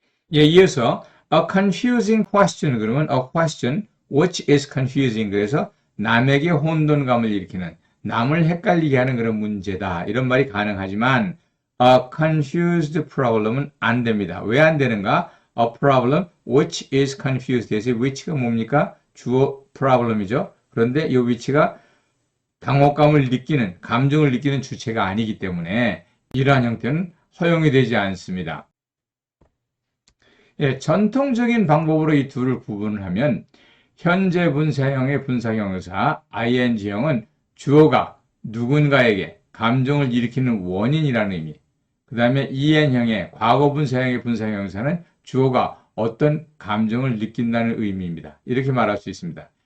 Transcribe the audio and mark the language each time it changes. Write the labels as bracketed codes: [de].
[ko] 이어서 [en] a confusing question [ko] 그러면 [en] a question which is confusing [ko] 그래서 남에게 혼돈감을 일으키는, 남을 헷갈리게 하는 그런 문제다. 이런 말이 가능하지만 [en] a confused problem [ko] 은 안 됩니다. 왜 안 되는가? [en] A problem which is confused. [ko] 그래서 which가 뭡니까? 주어 problem이죠. 그런데 이 which가 당혹감을 느끼는, 감정을 느끼는 주체가 아니기 때문에 이러한 형태는 허용이 되지 않습니다. 전통적인 방법으로 이 둘을 구분을 하면 현재 분사형의 분사형용사 ing형은 주어가 누군가에게 감정을 일으키는 원인이라는 의미, 그 다음에 en형의 과거 분사형의 분사형용사는 주어가 어떤 감정을 느낀다는 의미입니다. 이렇게 말할 수 있습니다.